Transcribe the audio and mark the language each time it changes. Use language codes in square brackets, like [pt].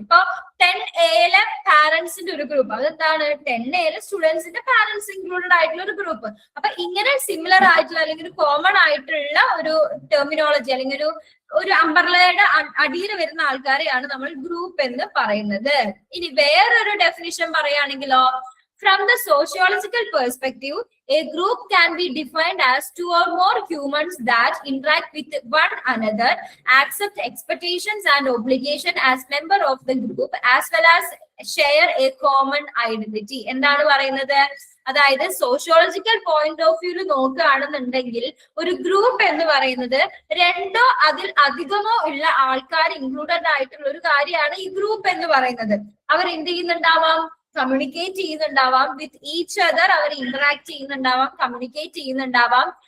[ml] ഇപ്പൊ 10A പാരന്റ്സിന്റെ ഒരു group, അതെന്താണ് 10A സ്റ്റുഡൻസിന്റെ പാരന്റ്സ് ഇൻക്ലൂഡഡ് ആയിട്ടുള്ള ഒരു ഗ്രൂപ്പ്. അപ്പൊ ഇങ്ങനെ സിമിലർ ആയിട്ടുള്ള അല്ലെങ്കിൽ കോമൺ ആയിട്ടുള്ള ഒരു ടെർമിനോളജി അല്ലെങ്കിൽ ഒരു അംബർലയുടെ അടിയിൽ വരുന്ന ആൾക്കാരെയാണ് നമ്മൾ ഗ്രൂപ്പ് എന്ന് പറയുന്നത്. ഇനി വേറൊരു definition പറയുകയാണെങ്കിലോ, [en] from the sociological perspective, a group can be defined as two or more humans that interact with one another, accept expectations and obligation as member of the group, as well as share a common identity. [ml] എന്താണ് പറയുന്നത്? അതായത് sociological point of വ്യൂല് നോക്കുകയാണെന്നുണ്ടെങ്കിൽ ഒരു group എന്ന് പറയുന്നത് രണ്ടോ അതിൽ അധികമോ ഉള്ള ആൾക്കാർ ഇൻക്ലൂഡഡ് ആയിട്ടുള്ള ഒരു കാര്യമാണ് ഈ ഗ്രൂപ്പ് എന്ന് പറയുന്നത്. അവർ എന്ത് ചെയ്യുന്നുണ്ടാവാം? Communicate ചെയ്യുന്നുണ്ടാവാം with each other, our interact ചെയ്യുന്നുണ്ടാവാം, communicate ചെയ്യുന്നുണ്ടാവാം.